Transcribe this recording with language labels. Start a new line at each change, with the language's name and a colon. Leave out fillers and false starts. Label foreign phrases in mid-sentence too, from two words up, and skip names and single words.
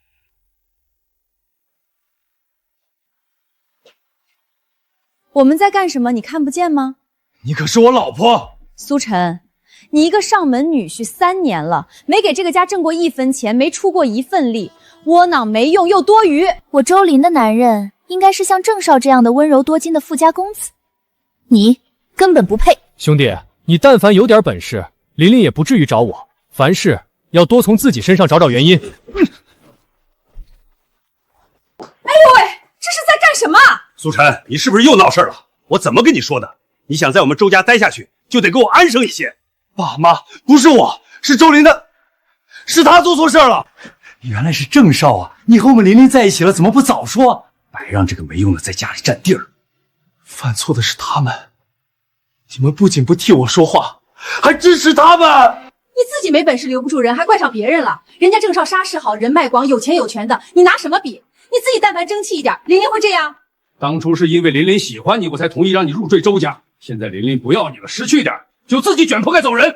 Chinese: 我們在幹什麼？你看不見嗎？你可是我老婆。蘇晨，你一個上門女婿3年了，沒給這個家掙過1分錢，沒出過1份力，窩囊沒用又多餘。我周林的男人應該是像鄭少這樣的溫柔多金的富家公子，你根本不配。兄弟，你但凡有點本事，琳琳也不至於找我。凡事要多從自己身上找找原因。哎呦喂，這是在幹什麼？蘇晨，你是不是又鬧事了？我怎麼跟你說的？你想在我們周家待下去，就得給我安生一些。爸媽，不是我，是周林的，是他做錯事了。原來是鄭少啊！你和我們琳琳在一起了，怎麼不早說？白讓這個沒用的在家裡占地兒。犯錯的是他們，你們不僅不替我說話，還支持他們。你自己沒本事留不住人，還怪上別人了。人家鄭少殺勢好，人脈廣，有錢有權的，你拿什麼比？你自己但凡爭氣一點，琳琳會這樣？當初是因為琳琳喜歡你，我才同意讓你入贅周家。現在琳琳不要你了，識趣點，就自己捲鋪蓋走人。